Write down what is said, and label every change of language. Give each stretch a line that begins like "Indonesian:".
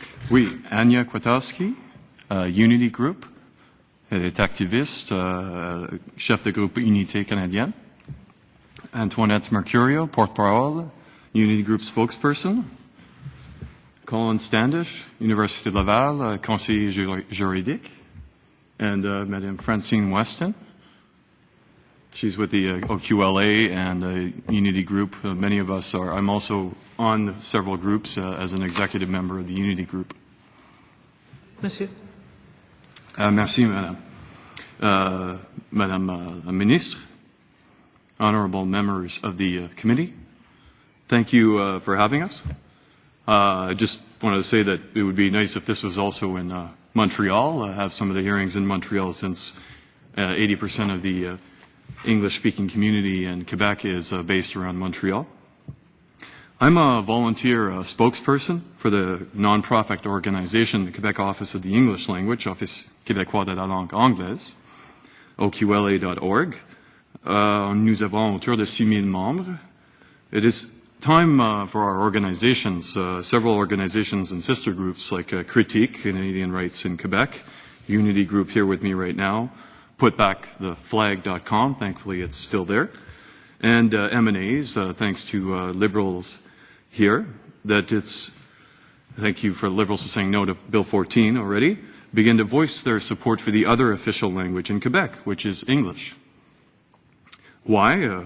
French: Oui, Anya Kwiatkowski, Unity Group, elle est activiste, chef de groupe Unité canadienne. Antoinette Mercurio, porte-parole, Unity Group spokesperson. Colin Standish, Université de Laval, conseiller juridique.
English: And Madame Francine Weston. She's with the OQLA and Unity Group. Many of us are. I'm also on several groups as an executive member of the Unity Group.
French: Monsieur. Merci, Madame.
English: Madame la Ministre, honorable members of the committee, thank you for having us. I just wanted to say that it would be nice if this was also in Montreal. I have some of the hearings in Montreal since 80% of the English-speaking community in Quebec is based around Montreal. I'm a volunteer spokesperson for the non-profit organization, the Quebec Office of the English Language, Office québécois de la langue anglaise, oqla.org.
French: Nous avons autour de 6,000 membres.
English: It is time for our organizations, several organizations and sister groups like Critique, Canadian Rights in Quebec, Unity Group here with me right now, putbacktheflag.com, thankfully it's still there, and M&As, thanks to Liberals here, thank you for Liberals for saying no to Bill 14 already, begin to voice their support for the other official language in Quebec, which is English. Why?